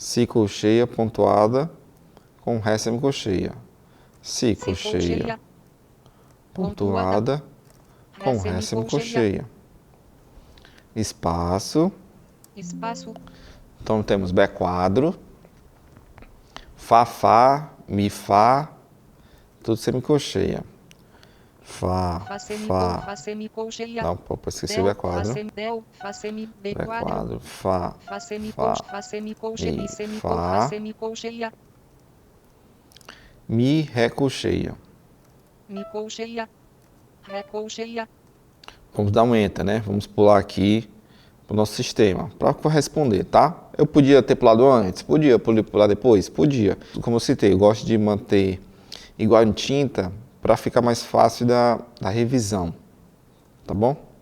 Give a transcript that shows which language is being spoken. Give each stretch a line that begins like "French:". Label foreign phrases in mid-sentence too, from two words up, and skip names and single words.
Portuguese: si colcheia pontuada com ré semicolcheia. Si colcheia pontuada com ré semicolcheia. Espaço. Espaço. Então temos Bé quadro, Fá, Fá, Mi, Fá, tudo semicolcheia. Fá, Fá Fá. semicolcheia. Não, pô, esqueci o Bé quadro. Del, Fá semi, B Bé quadro. quadro, Fá, Fá Fá, semicolcheia. Mi, Mi Fá. Fá semicolcheia. Mi, Ré colcheia. Mi colcheia. Ré colcheia. Vamos dar um enter, né? Vamos pular aqui para o nosso sistema para responder, tá? Eu podia ter pulado antes? Podia. Pular depois? Podia. Como eu citei, eu gosto de manter igual em tinta para ficar mais fácil da revisão, tá bom?